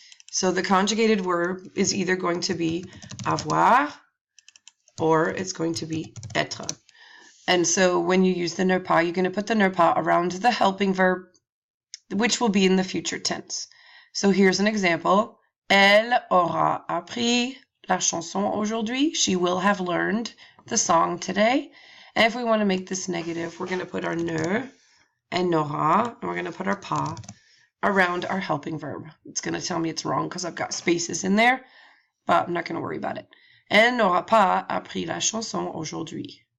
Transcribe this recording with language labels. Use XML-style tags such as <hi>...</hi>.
<en>So the conjugated verb is either going to be avoir or it's going to be être. And so when you use the ne pas, you're going to put the ne pas around the helping verb, which will be in the future tense. So here's an example.</en> <fr>Elle aura appris la chanson aujourd'hui.</fr> <en>She will have learned the song today. And if we want to make this negative, we're going to put our ne and n'aura, and we're going to put our pas around our helping verb. It's going to tell me it's wrong because I've got spaces in there, but I'm not going to worry about it.</en> <fr>Elle n'aura pas appris la chanson aujourd'hui.</fr>